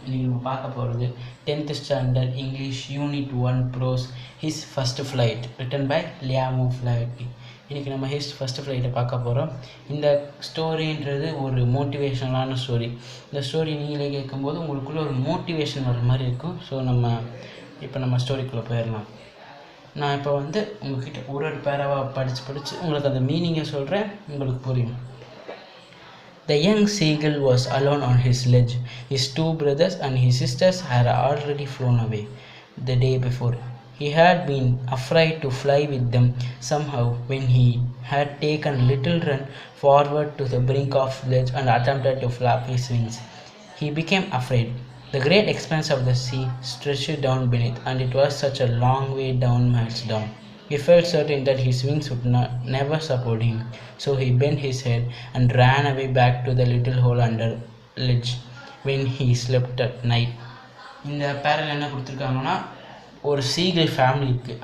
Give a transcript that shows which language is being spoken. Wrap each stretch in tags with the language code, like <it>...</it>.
<ta>இன்றைக்கி நம்ம பார்க்க போகிறது</ta> <en>10th standard English Unit 1 Prose His First Flight written by Liam Flaherty.</en> <ta>இன்றைக்கி நம்ம ஹிஸ் ஃபஸ்ட் ஃப்ளைட்டை பார்க்க போகிறோம். இந்த ஸ்டோரின்றது ஒரு மோட்டிவேஷனலான ஸ்டோரி. இந்த ஸ்டோரி நீங்களே கேட்கும்போது உங்களுக்குள்ளே ஒரு மோட்டிவேஷன் வர மாதிரி இருக்கும். ஸோ நம்ம ஸ்டோரிக்குள்ளே போயிடலாம். நான் இப்போ உங்கள்கிட்ட ஒரு பேராவாக படித்து உங்களுக்கு அந்த மீனிங்கை சொல்கிறேன், உங்களுக்கு புரியும்.</ta> <en>The young seagull was alone on his ledge. His two brothers and his sisters had already flown away the day before. He had been afraid to fly with them. Somehow, when he had taken a little run forward to the brink of the ledge and attempted to flap his wings, he became afraid. The great expanse of the sea stretched down beneath, and it was such a long way down, miles down. He felt certain that his wings would never support him, so he bent his head and ran away back to the little hole under ledge when he slept at night.</en> <ta>இந்த barrel என்ன கொடுத்துருக்காங்கன்னா, ஒரு சீகிள் family இருக்குது.</ta>